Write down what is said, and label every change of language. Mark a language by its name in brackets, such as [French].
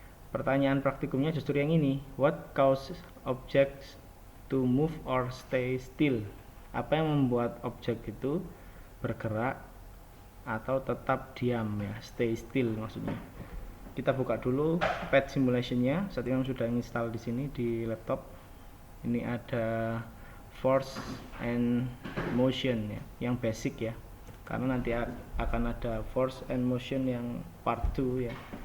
[Indonesian] Pertanyaan praktikumnya justru yang ini. [English] What causes objects to move or stay still? [Indonesian] Apa yang membuat objek itu bergerak atau tetap diam ya, stay still maksudnya. Kita buka dulu PET simulationnya. Saat ini sudah install di sini di laptop. Ini ada force and motion ya, yang basic ya, karena nanti akan ada force and motion yang part 2 ya.